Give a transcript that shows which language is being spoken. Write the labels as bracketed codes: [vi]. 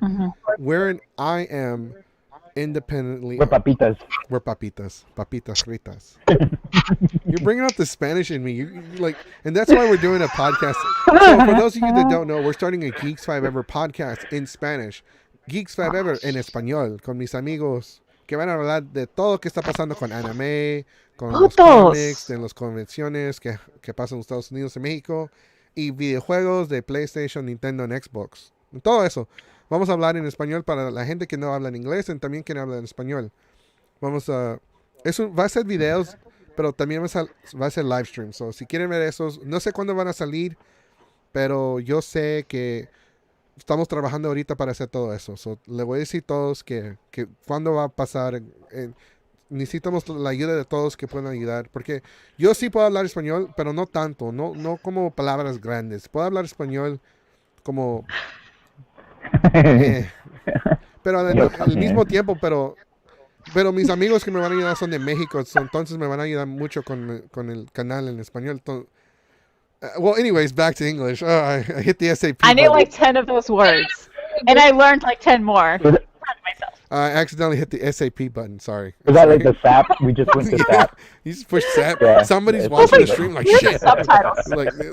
[en] Mhm. I am independently. We're papitas. We're [es] papitas fritas. [en] You're bringing up the Spanish in me. You like, and that's why we're doing a podcast. So for those of you that don't know, we're starting a Geeks 5 Ever podcast in Spanish. [es] Geeks 5 Ever en español, con mis amigos que van a hablar de todo lo que está pasando con anime, con los cómics, de las convenciones que pasan en Estados Unidos y México, y videojuegos de PlayStation, Nintendo y Xbox. Todo eso. Vamos a hablar en español para la gente que no habla en inglés y también que no habla en español. Vamos a... va a ser videos, pero también va a ser live stream. So, si quieren ver esos, no sé cuándo van a salir, pero yo sé que estamos trabajando ahorita para hacer todo eso. So, le voy a decir a todos que cuándo va a pasar. Necesitamos la ayuda de todos que puedan ayudar, porque yo sí puedo hablar español, pero no tanto, no como palabras grandes. Puedo hablar español como... pero al mismo tiempo, pero mis amigos que me van a ayudar son de México, entonces me van a ayudar mucho con el canal en español. [en] Well, anyways, back to English. I hit the SAP. I knew like 10 of those words, and I learned like 10 more. Proud of myself. I accidentally hit the SAP button. Sorry. Was that like the SAP? We just went to SAP. You just pushed SAP. Yeah. Somebody's watching the stream like shit. Subtitles.